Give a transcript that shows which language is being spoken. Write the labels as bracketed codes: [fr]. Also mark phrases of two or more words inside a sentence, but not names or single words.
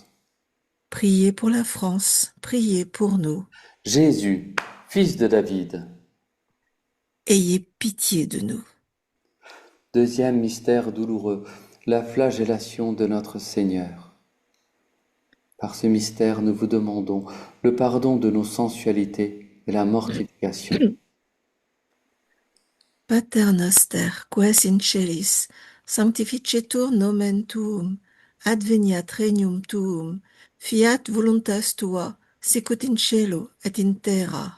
[fr] Priez pour la France, priez pour nous. Jésus, fils de David. Ayez pitié de nous. Deuxième mystère douloureux, la flagellation de notre Seigneur. Par ce mystère, nous vous demandons le pardon de nos sensualités et la mortification. [la] Pater noster, ques in celis, sanctificetur nomen tuum, adveniat regnum tuum, fiat voluntas tua, sicut in cielo et in terra.